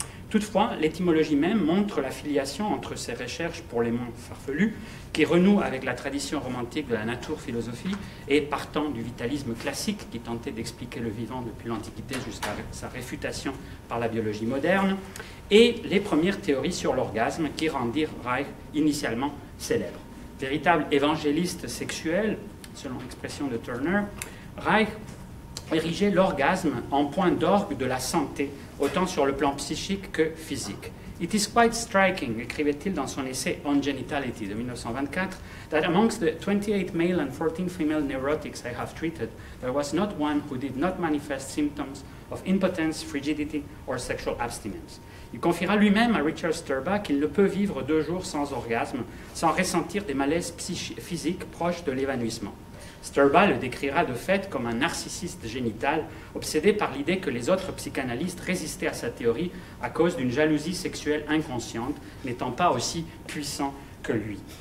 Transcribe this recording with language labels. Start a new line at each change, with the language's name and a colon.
French: Toutefois, l'étymologie même montre la filiation entre ces recherches pour les moins farfelues, qui renouent avec la tradition romantique de la naturphilosophie et partant du vitalisme classique qui tentait d'expliquer le vivant depuis l'Antiquité jusqu'à sa réfutation par la biologie moderne, et les premières théories sur l'orgasme qui rendirent Reich initialement célèbre. Véritable évangéliste sexuel, selon l'expression de Turner, Reich érigeait l'orgasme en point d'orgue de la santé, autant sur le plan psychique que physique.
English: It is quite striking,
French: écrivait-il dans son essai On Genitality de 1924,
English: that amongst the 28 male and 14 female neurotics I have treated, there was not one who did not manifest symptoms of impotence, frigidity or sexual abstinence.
French: Il confiera lui-même à Richard Sturba qu'il ne peut vivre 2 jours sans orgasme, sans ressentir des malaises physiques proches de l'évanouissement. Sturba le décrira de fait comme un narcissiste génital, obsédé par l'idée que les autres psychanalystes résistaient à sa théorie à cause d'une jalousie sexuelle inconsciente, n'étant pas aussi puissant que lui.